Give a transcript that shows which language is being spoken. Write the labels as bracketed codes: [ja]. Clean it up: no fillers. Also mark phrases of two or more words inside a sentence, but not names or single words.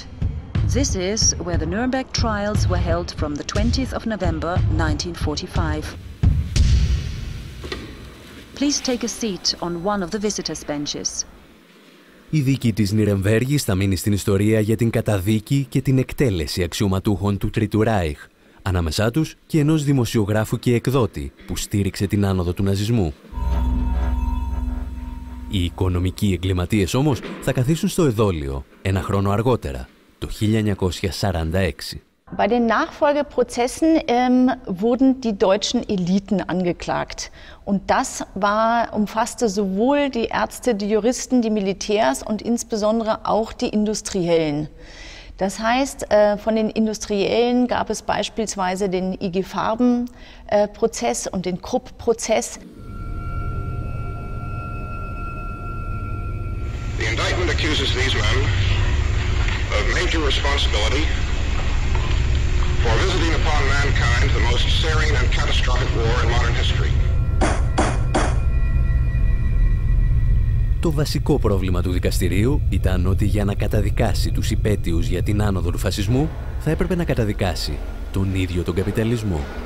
[en] This is where the Nuremberg trials were held from the 20th of November 1945. Please take a seat on one of the visitors' benches. [el] Η δίκη της Νιρεμβέργης θα μείνει στην ιστορία για την καταδίκη και την εκτέλεση αξιωματούχων του Τρίτου Ράιχ, ανάμεσά τους και ενός δημοσιογράφου και εκδότη που στήριξε την άνοδο του ναζισμού. Οι οικονομικοί εγκληματίες όμως θα καθίσουν στο εδόλιο ένα χρόνο αργότερα, το 1946. [de] Bei den Nachfolgeprozessen wurden die deutschen Eliten angeklagt. Und das umfasste sowohl die Ärzte, die Juristen, die Militärs und insbesondere auch die Industriellen. Das heißt, von den Industriellen gab es beispielsweise den IG Farben-Prozess und den Krupp-Prozess. [en] The indictment accuses these men of major responsibility for visiting upon mankind the most searing and catastrophic war in modern history. [el] Το βασικό πρόβλημα του δικαστηρίου ήταν ότι για να καταδικάσει τους υπαίτιους για την άνοδο του φασισμού θα έπρεπε να καταδικάσει τον ίδιο τον καπιταλισμό.